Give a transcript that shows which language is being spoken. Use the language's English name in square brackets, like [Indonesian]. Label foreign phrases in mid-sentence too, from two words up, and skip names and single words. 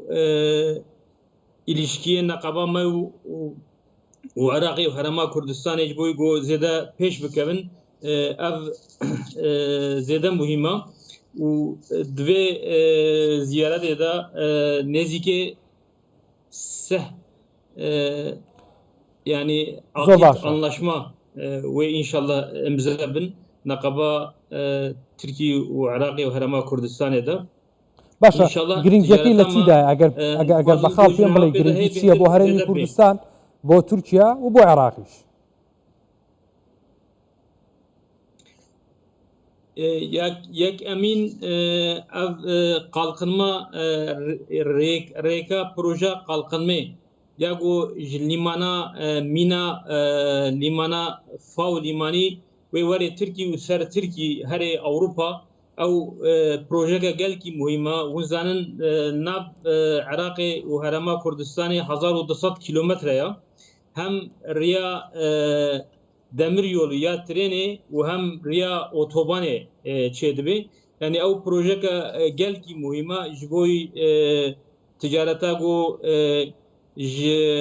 [Kurdish] ilişkiyê neqeba me û Iraqê û Herêma Kurdistanê ji bo ku zêde pêş bikevin ev zêde muhîma û divê ziyaretê de nêzîkê seh yani anlaşma wê inşallah imza bin neqeba Tirkiye û Iraqê û Herêma Kurdistanê de. [Central Kurdish] باشە گرنگیەکەی لە چیدا ئەگەر بەخاڵ پێم بڵێ گرنگی چییە بۆ هەرێمی کوردستان بۆ تورکیا و بۆ عێراقیش؟ [Kurdish] یەک ئەمین ev qalqinma rêka proje qalqinmê ya ku ji lîmana mîna lîmana faw lîmanî wê werê Tirkiye û ser Tirkiye herê Ewropa ew projeke gelkî muhîma hûn zanin nav Iraqê û Herêma Kurdistanê 1200 kilometre ya hem riya demiryolu ya trenê û hem riya otobanê çêdibe yani ew projeke gelkî muhîma ji bo ticareta ku ji